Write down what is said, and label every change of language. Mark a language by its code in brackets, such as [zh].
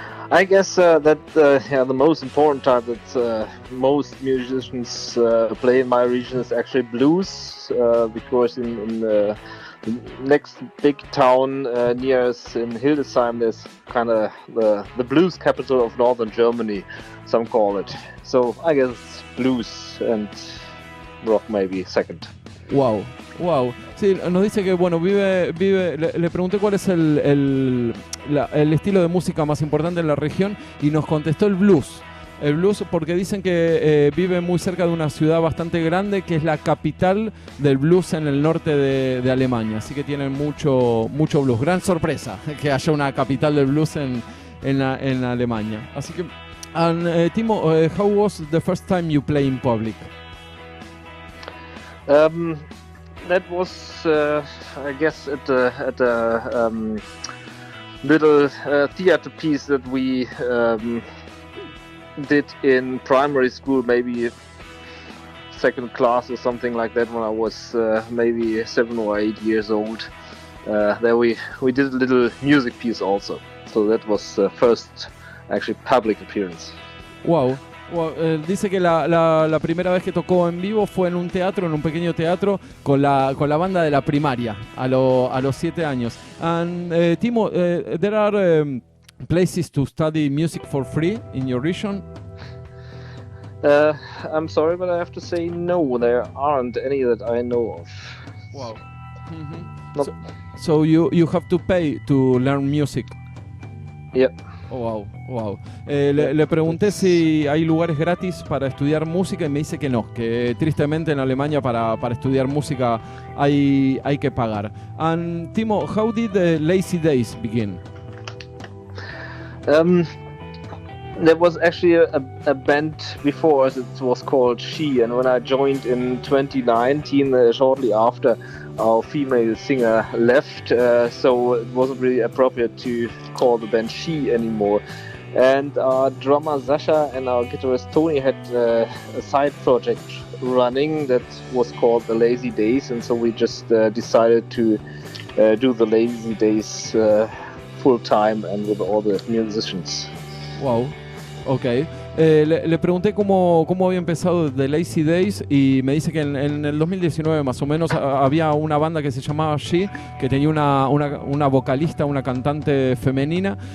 [en] I guess that the most important type that most musicians play in my region is actually blues, because in the next big town near us in Hildesheim, there's kind of the blues capital of northern Germany, some call it. So I guess it's blues and rock maybe second. Wow. [es] Sí, nos dice que bueno, le pregunté cuál es el estilo de música más importante en la región y nos contestó el blues. El blues porque dicen que vive muy cerca de una ciudad bastante grande que es la capital del blues en el norte de Alemania, así que tienen mucho blues. Gran sorpresa que haya una capital del blues en Alemania. Así que, [en] Timo, how was the first time you play in public? That was, I guess, at a little theater piece that we did in primary school, maybe second class or something like that, when I was maybe 7 or 8 years old. There we did a little music piece also. So that was the first actually public appearance. Wow. [es] Dice que la primera vez que tocó en vivo fue en un teatro, en un pequeño teatro, con la banda de la primaria, a los 7 años. [en] And Timo, there are places to study music for free in your region? I'm sorry, but I have to say no, there aren't any that I know of. Wow. Mm-hmm. Nope. So you have to pay to learn music? Yeah. Oh, wow. [es] Le pregunté si hay lugares gratis para estudiar música y me dice que no, que tristemente en Alemania para estudiar música hay que pagar. [en] And Timo, how did the Lazy Days begin? There was actually a band before, it was called She, and when I joined in 2019, shortly after, our female singer left, so it wasn't really appropriate to call the band She anymore. And our drummer Sasha and our guitarist Tony had a side project running that was called the Lazy Days, and so we just decided to do the Lazy Days full time and with all the musicians. Wow. Ok. [es] Le pregunté cómo había empezado The Lazy Days y me dice que en el 2019 más o menos había una banda que se llamaba She, que tenía una vocalista, una cantante femenina,